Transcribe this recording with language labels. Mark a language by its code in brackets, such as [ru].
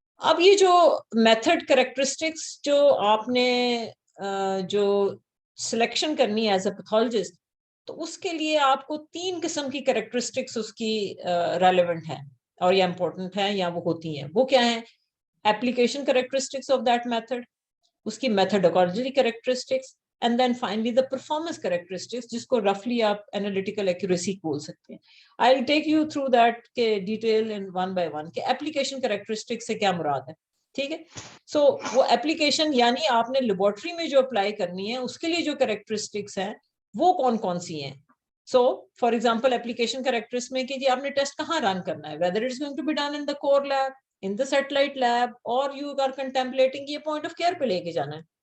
[ur] اب یہ جو میتھڈ کریکٹرسٹکس جو آپ نے جو سلیکشن کرنی ہے ایز اے پیتھولوجسٹ, تو اس کے لیے آپ کو 3 قسم کی کریکٹرسٹکس اس کی ریلیونٹ ہے اور یا امپورٹنٹ ہے یا وہ ہوتی ہیں. وہ کیا ہیں؟ [en] application characteristics of that method, [ur] اس کی [en] methodology characteristics, and then finally the performance characteristics [ur] جس کو [en] roughly آپ analytical accuracy [ur] بول سکتے ہیں. [en] I'll take you through that کے detail in one by one کہ application characteristics [ur] سے کیا مراد ہے. ٹھیک ہے. سو وہ اپلیکیشن یعنی آپ نے لیبورٹری میں جو اپلائی کرنی ہے اس کے لیے جو کریکٹرسٹکس ہیں وہ کون کون سی ہیں. سو فار ایگزامپل اپلیکیشن کریکٹرس میں کہ جی آپ نے ٹیسٹ کہاں رن کرنا ہے, [en] whether it's going to be done in the core lab, in the satellite lab, or you are contemplating [ur] یہ پوائنٹ آف کیئر پہ لے کے جانا ہے.